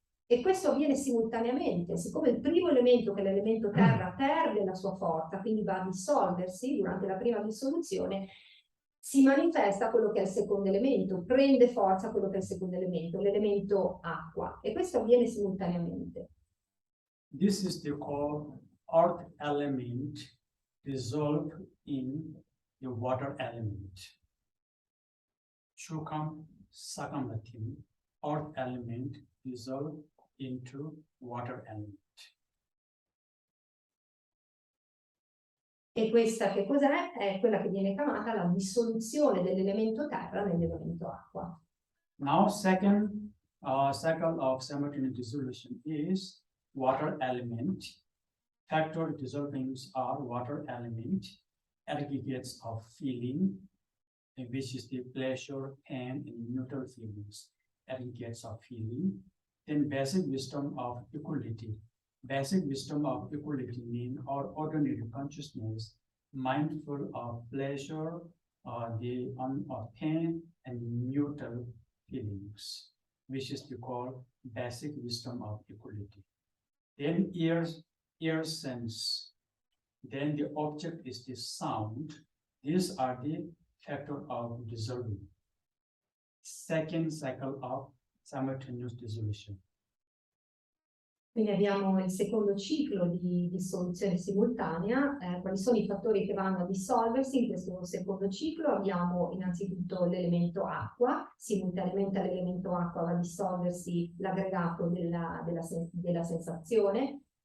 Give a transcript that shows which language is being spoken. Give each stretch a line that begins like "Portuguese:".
Italian: E questo avviene simultaneamente. Siccome il primo elemento, che è l'elemento terra, perde la sua forza, quindi va a dissolversi durante la prima dissoluzione, si manifesta quello che è il secondo elemento, prende forza quello che è il secondo elemento, l'elemento acqua, e questo avviene simultaneamente.
English: This is the called earth element dissolved in the water element. Shukam Sakamatim, earth element dissolved into water element.
Italian: E questa che cos'è? È quella che viene chiamata la dissoluzione dell'elemento terra nell'elemento acqua.
English: Now, second cycle of simultaneous dissolution is water element. Factor dissolvings are water element, aggregates of feeling, which is the pleasure, pain, and neutral feelings, aggregates of feeling. Then basic wisdom of equality. Basic wisdom of equality means our ordinary consciousness, mindful of pleasure, the of pain, and neutral feelings, which is called basic wisdom of equality. Then ear sense. Then the object is the sound. These are the factor of dissolving. second cycle of simultaneous dissolution.
Italian: Quindi abbiamo il secondo ciclo di dissoluzione simultanea. Quali sono i fattori che vanno a dissolversi in questo secondo ciclo? Abbiamo innanzitutto l'elemento acqua, simultaneamente all'elemento acqua va a dissolversi l'aggregato della sensazione.